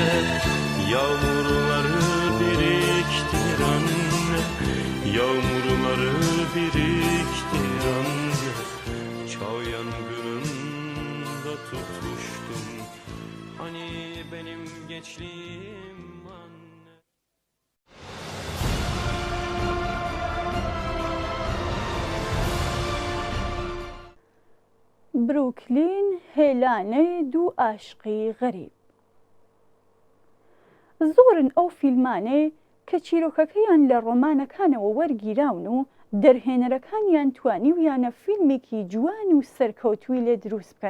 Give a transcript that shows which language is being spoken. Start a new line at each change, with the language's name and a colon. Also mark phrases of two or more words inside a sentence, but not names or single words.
Turkish: Yağmurları biriktir anne, yağmurları biriktir anne. Çağ yangınında tutuştum. Hani benim gençliğim anne.
Central Kurdish: بروکلین هێلانەی دوو ئاشقی غەریب. زۆرن ئەو فیلمانەی کە چیرۆکەکەیان لە ڕۆمانەکانەوە وەرگیراون و دەرهێنەرەکانیان توانیویانە فیلمێکی جوان و سەرکەوتووی لێ دروست بکەن.